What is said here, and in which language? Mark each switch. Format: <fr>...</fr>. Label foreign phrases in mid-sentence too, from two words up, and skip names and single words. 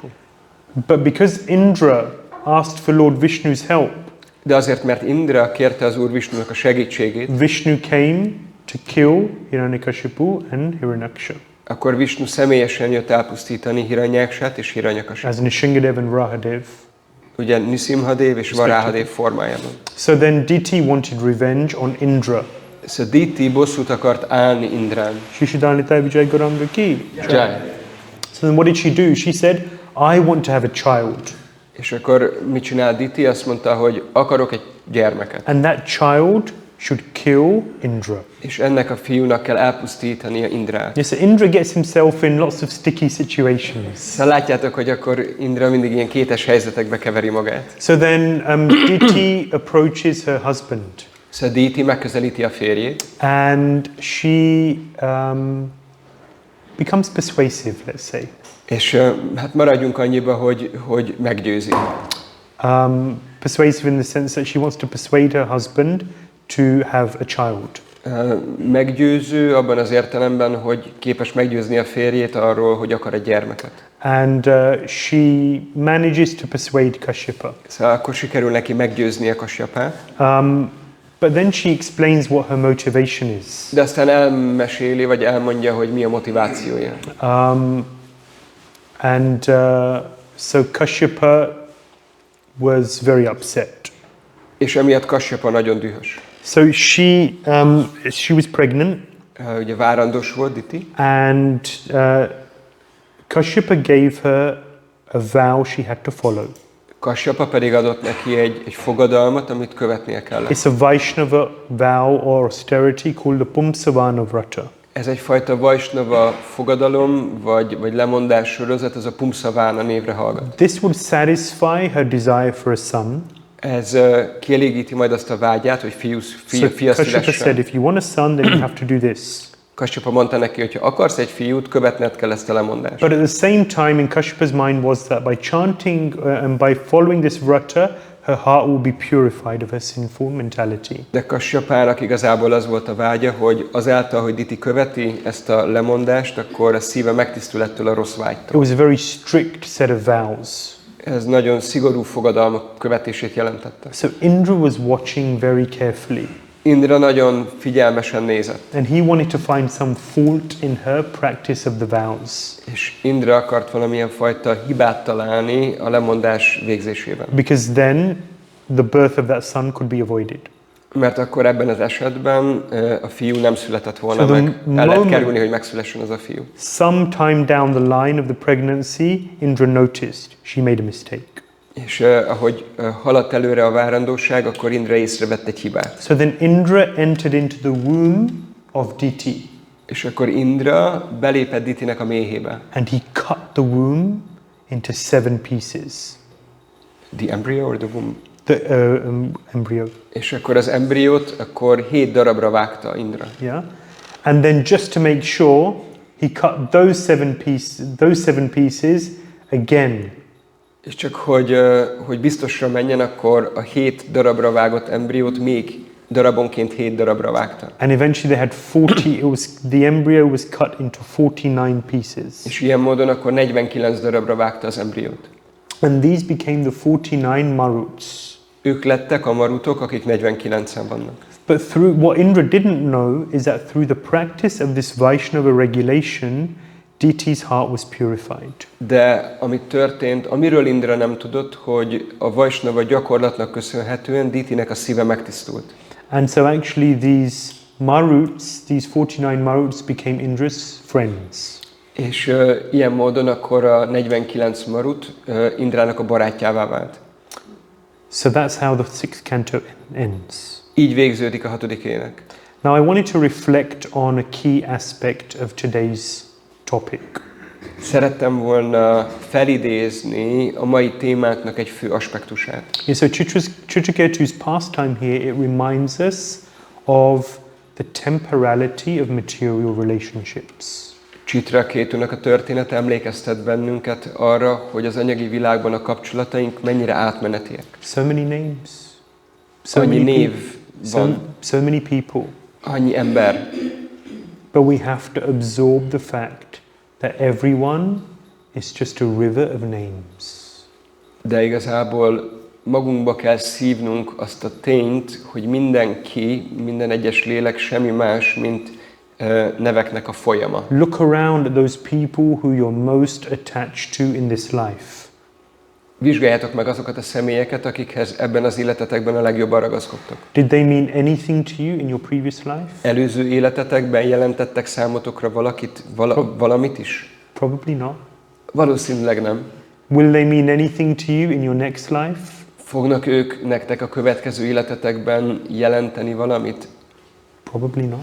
<en>But because Indra asked for Lord Vishnu's help,</en> <hu>de azért, mert Indra kérte az Úr Vishnunak a segítségét,</hu> <en>Vishnu came to kill Hiranyakashipu and Hiranyaksha.</en> <hu>Akkor Vishnu személyesen jött elpusztítani Hiranyaksát és Hiranyakashiput.</hu> <en>As Nishingadev and Rahadev.</en> <hu>Ugye Nisimhadev és Varahadev formájában.</hu> <en>So then Diti wanted revenge on Indra.</en> <hu>So Diti bosszút akart állni Indrán. Shishidanita Vijay Gauranga ki.</hu> <en>Jai. So then what did she do? She said, I want to have a child.</en> <hu>És akkor mit csinál Diti? Azt mondta, hogy akarok egy gyermeket.</hu> <en>And that child should kill Indra.</en> <hu>És ennek a fiúnak kell elpusztítania Indrát.</hu> <en>Yes, so Indra gets himself in lots of sticky situations.</en> <hu>Szóval látjátok, hogy akkor Indra mindig ilyen kétes helyzetekbe keveri magát.</hu> <en>So then Diti approaches her husband.</en> <hu>Szóval Diti megközelíti a férjét.</hu> <en>And she becomes persuasive, let's say.</en> <hu>És hát maradjunk annyiba, hogy meggyőzi.</hu> <en>Persuasive in the sense that she wants to persuade her husband to have a child.</en> <hu>Meggyőző abban az értelemben, hogy képes meggyőzni a férjét arról, hogy akar egy gyermeket.</hu> <en>And she manages to persuade Kashyapa.</en> <hu>Szóval akkor sikerül neki meggyőzni a Kasyapát.</hu> <en>But then she explains what her motivation is.</en> <hu>De aztán elmeséli, vagy elmondja, hogy mi a motivációja.</hu> <en>So Kashyapa was very upset.</en> <hu>És emiatt Kasyapa nagyon dühös.</hu> <en>So she was pregnant.</en> <hu>Ugye várandós volt Diti.</hu> <en>And Kashyapa gave her a vow she had to follow.</en> <hu>Kasyapa pedig adott neki egy fogadalmat, amit követnie kellett.</hu> <en>It's a Vaishnava vow or austerity called the Pumsavana Vrata.</en> <hu>Ez egyfajta Vaishnava fogadalom, vagy lemondás sorozat, ez a Pumsavana névre hallgat.</hu> <en>This would satisfy her desire for a son.</en> <hu>Ez kielégíti majd azt a vágyát, hogy fia Kashyapa szülessen.</hu> <en>said, if you want a son, then you have to do this.</en> <hu>Kasyapa mondta neki, hogy ha akarsz egy fiút, követned kell ezt a lemondást.</hu> <en>But at the same time, in Kashypa's mind was that by chanting and by following this vrata, her heart will be purified of her sinful mentality.</en> <hu>De Kasyapának igazából az volt a vágya, hogy azáltal, hogy Diti követi ezt a lemondást, akkor a szíve megtisztul ettől a rossz vágytól.</hu> <en>It was a very strict set of vows.</en> <hu>Ez nagyon szigorú fogadalmak követését jelentette.</hu> <en>So Indra was watching very carefully.</en> <hu>Indra nagyon figyelmesen nézett.</hu> <en>And he wanted to find some fault in her practice of the vows.</en> <hu>És Indra akart valamilyen fajta hibát találni a lemondás végzésében.</hu> <en>Because then the birth of that son could be avoided.</en> <hu>Mert akkor ebben az esetben a fiú nem született volna meg. El lehet kerülni, hogy megszülessen az a fiú.</hu> <en>Sometime down the line of the pregnancy, Indra noticed she made a mistake.</en> <hu>És ahogy haladt előre a várandóság, akkor Indra észrevett egy hibát.</hu> <en>So then Indra entered into the womb of Diti.</en> <hu>És akkor Indra belépett Ditinek a méhébe.</hu> <en>And he cut the womb into 7 pieces. The embryo or the womb? The embryo.</en> <hu>És akkor az embriót akkor 7 darabra vágta Indra.</hu> <en>Yeah, and then just to make sure, he cut those 7 pieces again.</en> <hu>És csak hogy biztosra menjen, akkor a 7 darabra vágott embriót még darabonként 7 darabra vágta.</hu> <en>And eventually they had 40. The embryo was cut into 49 pieces.</en> <hu>És ilyen módon akkor 49 darabra vágta az embriót.</hu> <en>And these became the 49 maruts.</en> <hu>Ők lettek a marutok, akik 49-en vannak.</hu> <en>But through what Indra didn't know is that through the practice of this Vaishnava regulation, Diti's heart was purified.</en> <hu>De ami történt, amiről Indra nem tudott, hogy a Vaishnava gyakorlatnak köszönhetően Ditinek a szíve megtisztult.</hu> <en>And so actually these maruts, these 49 maruts became Indra's friends.</en> <hu>És ilyen módon akkor a 49 marut Indrának a barátjává vált.</hu> <en>So that's how the 6th canto ends.</en> <hu>Így végződik a 6. ének.</hu> <en>Now I wanted to reflect on a key aspect of today's topic.</en> <hu>Szerettem volna felidézni a mai témánknak egy fő aspektusát.</hu> <en>Yeah, so Citraketu's pastime here, it reminds us of the temporality of material relationships.</en> <hu>Citraketunak a története emlékeztet bennünket arra, hogy az anyagi világban a kapcsolataink mennyire átmenetiek.</hu> <en>So many names.</en> <hu>Annyi név van.</hu> <en>So many people.</en> <hu>Annyi ember.</hu> <en>But we have to absorb the fact that everyone is just a river of names.</en> <hu>De igazából magunkba kell szívnunk azt a tényt, hogy mindenki, minden egyes lélek semmi más, mint neveknek a folyama.</hu> <en>Look around at those people who you're most attached to in this life.</en> <hu>Vizsgáljátok meg azokat a személyeket, akikhez ebben az életetekben a legjobban ragaszkodtok.</hu> <en>Did they mean anything to you in your previous life?</en> <hu>Előző életetekben jelentettek számotokra valamit is?</hu> <en>Probably not.</en> <hu>Valószínűleg nem.</hu> <en>Will they mean anything to you in your next life?</en> <hu>Fognak ők nektek a következő életetekben jelenteni valamit?</hu> <en>Probably not.</en>